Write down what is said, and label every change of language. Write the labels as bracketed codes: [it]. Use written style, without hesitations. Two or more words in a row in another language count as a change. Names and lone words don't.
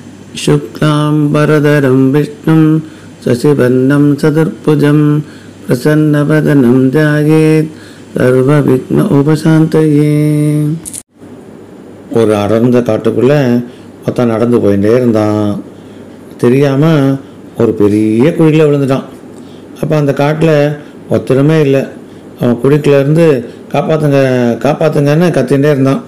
[sa] शुक्लाम्बरधरं विष्णुं शशिवर्णं चतुर्भुजं प्रसन्नवदनं ध्यायेत् सर्वविघ्न उपशान्तये. [ta] ஒரு அடர்ந்த காட்டுக்குள்ளே ஒருத்தன் நடந்து போயிட்டே இருந்தான். தெரியாமல் ஒரு பெரிய குழியில் விழுந்துட்டான். அப்போ அந்த காட்டில் ஒருத்தருமே இல்லை. அவன் குழிக்குள்ளேருந்து காப்பாற்றுங்க காப்பாற்றுங்கன்னு கத்திகிட்டே இருந்தான்.